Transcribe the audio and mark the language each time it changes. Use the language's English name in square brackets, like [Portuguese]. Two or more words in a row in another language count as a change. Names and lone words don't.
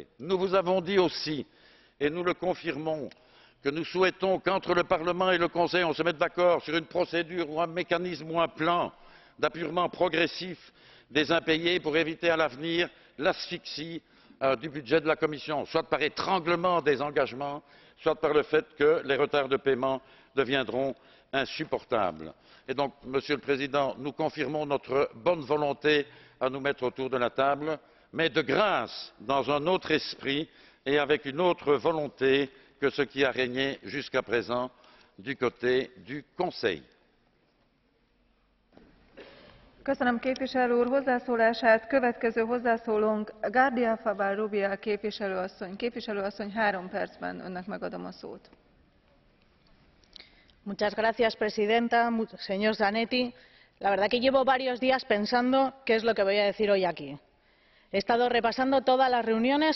[French] Nous vous avons dit aussi, et nous le confirmons, que nous souhaitons qu'entre le Parlement et le Conseil, on se mette d'accord sur une procédure ou un mécanisme ou un plan d'apurement progressif des impayés pour éviter à l'avenir l'asphyxie du budget de la Commission, soit par étranglement des engagements, soit par le fait que les retards de paiement deviendront insupportables. Et donc, Monsieur le Président, nous confirmons notre bonne volonté à nous mettre autour de la table, mais de grâce, dans un autre esprit et avec une autre volonté que ce qui a régné jusqu'à présent du côté du Conseil. [Hungarian] Köszönöm képviselő úr hozzászólását. Következő hozzászólónk Gardia Fabal Rubial képviselő asszony. Képviselő asszony, 3 percben önnek megadom a szót. [Spanish] Muchas gracias, presidenta. Señor Zanetti, la verdad que llevo varios días pensando qué es lo que voy a decir hoy aquí. He estado repasando todas las reuniones